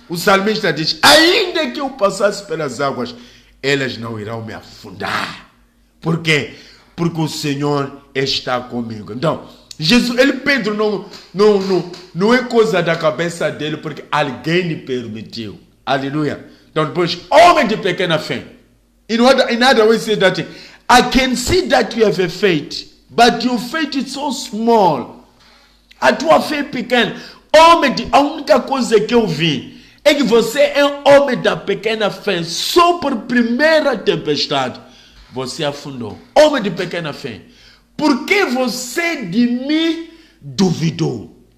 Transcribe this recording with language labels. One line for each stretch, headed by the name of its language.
Portuguese: O salmista diz, ainda que eu passasse pelas águas, elas não irão me afundar. Por quê? Porque o Senhor está comigo. Então, Pedro não é coisa da cabeça dele, porque alguém lhe permitiu. Aleluia. Então depois, homem de pequena fé.
English: In other words, say that I can see that you have a faith, but your faith is so small.
Portuguese: A tua fé é pequena. A única coisa que eu vi é que você é um homem da pequena fé. Só por primeira tempestade você afundou. Homem de pequena fé. Por que você de mim duvidou?